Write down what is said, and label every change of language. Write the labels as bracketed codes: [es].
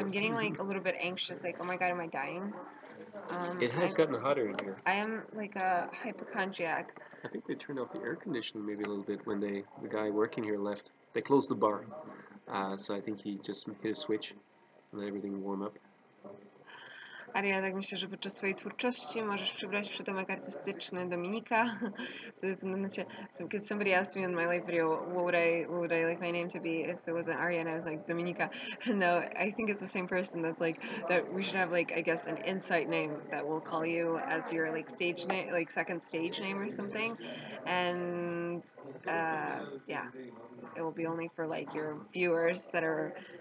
[en] I'm getting like a little bit anxious, like, oh my god, am I dying? It has gotten hotter in here. I am like a hypochondriac. I think they turned off the air conditioning maybe a little bit when the guy working here left. They closed the bar, so I think he just hit a switch and let everything warm up. [pl] Aria, tak myślę, że podczas swojej twórczości możesz przybrać przydomek artystyczny Dominika. [en] So because somebody asked me in my live video, what would I like my name to be if it wasn't Aria, and I was like Dominika. No, I think it's the same person that's like that. We should have like I guess an insight name that we'll call you as your like stage name, like second stage name or something, and yeah, it will be only for like your viewers that are.